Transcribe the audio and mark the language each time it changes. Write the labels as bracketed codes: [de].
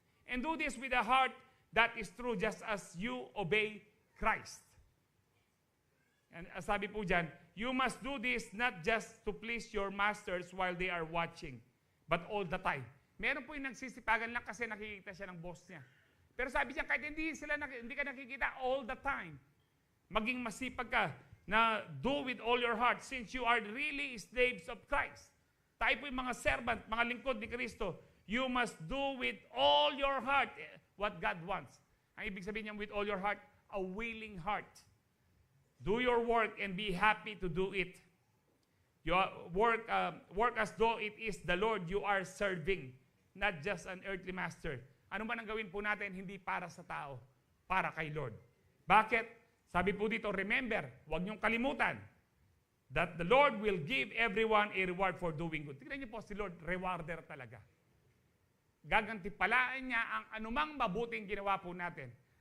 [en] And do this with a heart that is true just as you obey Christ. And [tl] sabi po dyan, [en] you must do this not just to please your masters while they are watching, but all the time. [tl] Meron po yung nagsisipagan lang kasi nakikita siya ng boss niya. Pero sabi niya, kahit hindi ka nakikita [en] all the time, [tl] maging masipag ka na [en] do with all your heart since you are really slaves of Christ. [tl] Tayo po yung mga servant, mga lingkod ni Kristo. [en] You must do with all your heart what God wants. [tl] Ang ibig sabihin niya [en] with all your heart, a willing heart. Do your work and be happy to do it. Your work as though it is the Lord you are serving, not just an earthly master. [tl] Ano ba nang gawin po natin? Hindi para sa tao, para kay Lord. Bakit? Sabi po dito, [en] remember, [tl] huwag niyong kalimutan [en] that the Lord will give everyone a reward for doing good. [tl] Tignan niyo po, si Lord, rewarder talaga. Gagantipalaan niya ang anumang mabuting ginawa po natin.